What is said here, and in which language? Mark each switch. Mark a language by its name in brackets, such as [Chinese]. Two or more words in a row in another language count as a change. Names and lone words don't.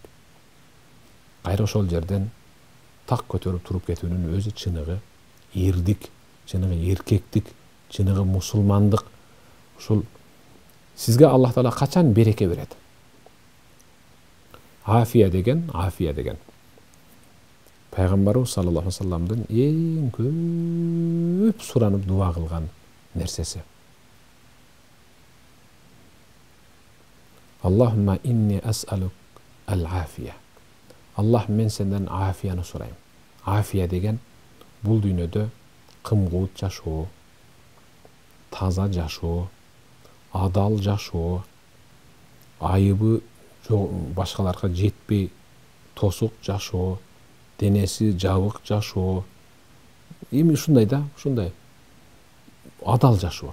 [Kyrgyz] Кайра ошол жерден так көтөрүп туруп кетүүнүн өзү чыныгы эрдик, чыныгы эркектик, чыныгы мусулмандык. Ушул сизге Аллах Таала качан береке берет? Афия деген. Пайгамбарыбыз [Arabic] صلى الله عليه وسلمдын [Kyrgyz] эң көп суранып дуа кылган нерсеси. [Arabic] اللهم إني أسألك العافية. [Kyrgyz] Аллах, мен сенден афияны сурайм. Афия деген бул дүйнөдө кымкылт жашоо, таза жашоо, адал жашоо, айыбы башкаларга жетпей тосук жашоо, денеси жабык жашоо, эми ушундай да, ушундай адал жашоо.